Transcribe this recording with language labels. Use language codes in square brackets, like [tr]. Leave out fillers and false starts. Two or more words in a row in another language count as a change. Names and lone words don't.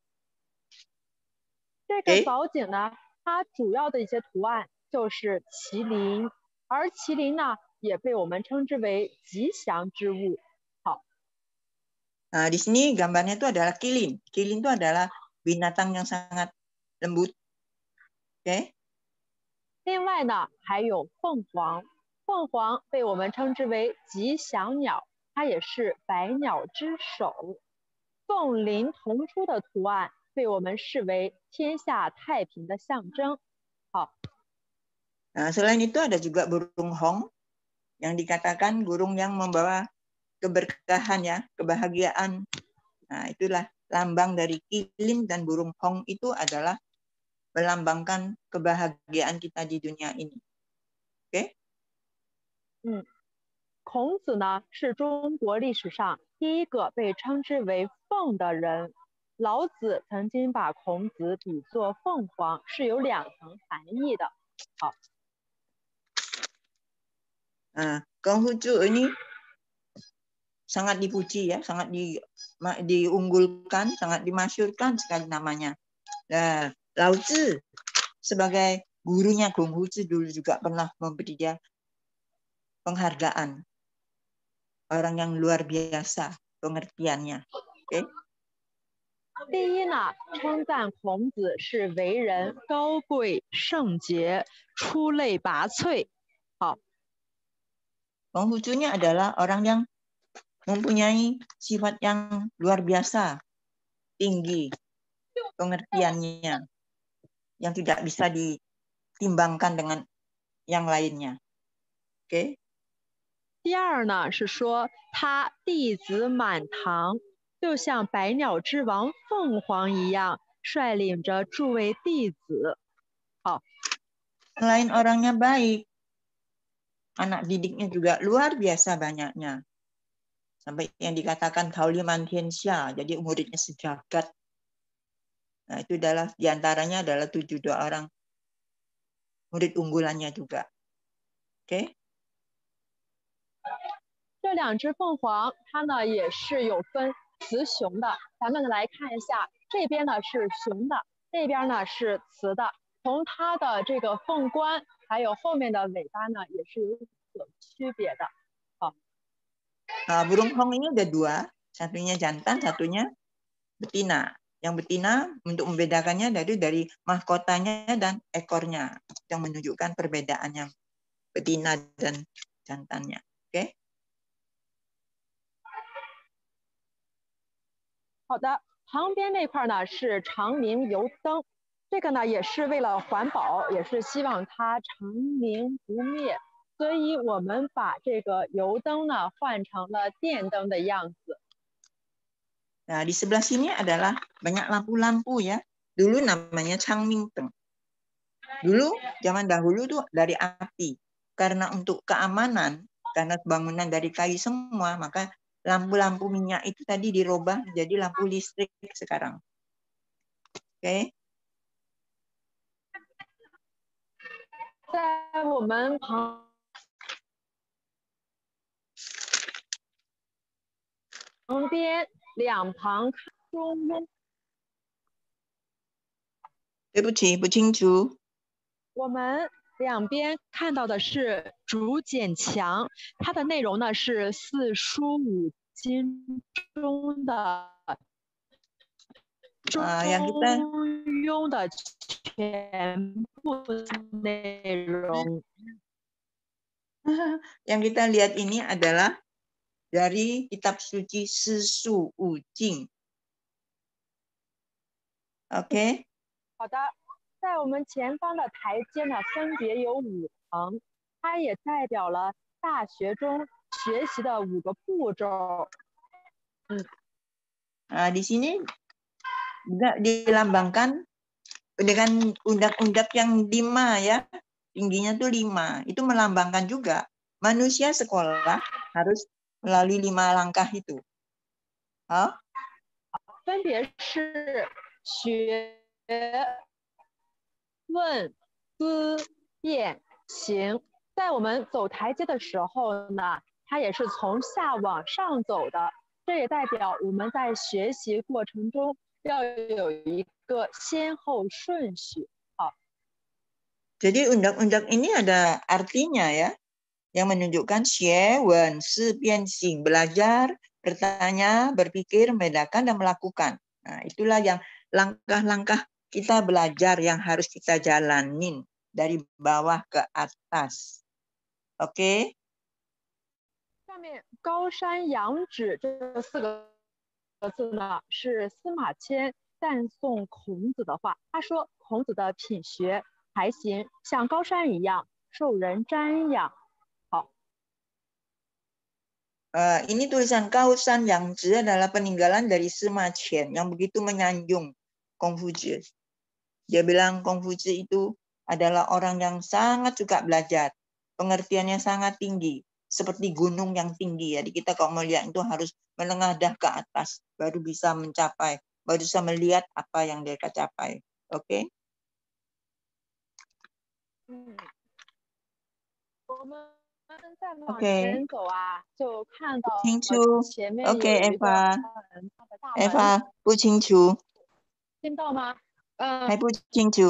[zh] 这个藻井呢，它主要的一些图案就是麒麟，而麒麟呢，也被我们称之为吉祥之物。好， [id] Nah, di sini gambarnya itu adalah kilin. Kilin itu adalah binatang yang sangat lembut. Oke? [zh] 另外呢，还有凤凰，凤凰被我们称之为吉祥鸟，它也是百鸟之首。凤麟同出的图案被我们视为天下太平的象征。好， [id] Nah, selain itu ada juga burung hong yang dikatakan burung yang membawa keberkahan ya, kebahagiaan. Nah, itulah lambang dari kilin dan burung hong itu adalah melambangkan kebahagiaan kita di dunia ini. Oke? [zh] 孔子呢是中国历史上第一个被称之为凤的人。老子曾经把孔子比作凤凰，是有2层含义的。好， [id] Nah, Konghucu ini sangat dipuji ya, sangat diunggulkan, sangat dimasyhurkan sekali namanya. Nah, Lao Tzu sebagai gurunya Konghucu dulu juga pernah memberi dia penghargaan. Orang yang luar biasa pengertiannya. Oke? [zh] 第一呢，称赞孔子是为人高贵圣洁、出类拔萃。好， [id] Konghucunya adalah orang yang mempunyai sifat yang luar biasa, tinggi pengertiannya, yang tidak bisa ditimbangkan dengan yang lainnya. Oke? [zh] 第二呢是说他弟子满堂，就像百鸟之王凤凰一样，率领着诸位弟子。好， [id] Selain orangnya baik, anak didiknya juga luar biasa banyaknya. Sampai yang dikatakan [zh] 桃李满天下, [id] jadi muridnya sejagat. Nah, itu adalah diantaranya adalah 72 orang murid unggulannya juga. Oke? [zh] 这2只凤凰，它呢也是有分雌雄的。咱们来看一下，这边呢是雄的，那边呢是雌的。从它的这个凤冠，还有后面的尾巴呢，也是有所区别的。好， [id] Nah, burung hong ini ada 2, satunya jantan, satunya betina. Yang betina untuk membedakannya dari mahkotanya dan ekornya, yang menunjukkan perbedaannya betina dan jantannya. Oke? [zh] 好的，旁边那块呢是长明油灯，这个呢也是为了环保，也是希望它长明不灭，所以我们把这个油灯呢换成了电灯的样子。 [id] Nah, di sebelah sini adalah banyak lampu-lampu ya. Dulu namanya Changmingteng. Dulu, zaman dahulu tuh dari api. Karena untuk keamanan, karena bangunan dari kayu semua, maka lampu-lampu minyak itu tadi dirubah menjadi lampu listrik sekarang. Oke? [zh] 在我们旁边2旁中庸，对不起，不清楚。我们2边看到的是竹简墙，它的内容呢是4书5经中的中庸的全部内容。 [id] Yang kita lihat ini adalah dari kitab suci Sisu Ujing. [zh] OK，好的，在我们前方的台阶呢，分别有5层，它也代表了大学中学习的5个步骤。 [id] Di sini juga dilambangkan dengan undak-undak yang 5 ya. Tingginya tuh 5. Itu melambangkan juga manusia sekolah harus melalui 5 langkah itu. [zh] 好，分别是学、问、思、辨、行。在我们走台阶的时候呢，它也是从下往上走的，这也代表我们在学习过程中要有一个先后顺序。好， [id] jadi undak-undak ini ada artinya ya, yang menunjukkan [zh] 学, 问, 思, 辨, 行. [id] Belajar, bertanya, berpikir, membedakan, dan melakukan. Nah, itulah yang langkah-langkah kita belajar yang harus kita jalanin dari bawah ke atas. Oke? [zh] 下面高山仰止这4个字呢，是司马迁赞颂孔子的话。他说，孔子的品学才行像高山一样受人瞻仰。好， [id] Ini tulisan Kausan yang adalah peninggalan dari Sima Qian yang begitu menyanjung Konfusius. Dia bilang Konfusius itu adalah orang yang sangat suka belajar. Pengertiannya sangat tinggi, seperti gunung yang tinggi. Jadi kita kalau melihat itu harus menengadah ke atas, baru bisa mencapai, baru bisa melihat apa yang dia capai. Oke? [zh] 我们再往 [id] Oke. [zh] 前走啊，就看到 [id] Pucingcu. [zh] 前面 [id] Oke, [zh] 有一个 [id] Eva. [zh] 很大的大门， [id] Eva, Pucingcu. [zh] 听到吗 [id] ？Hai Pucingcu.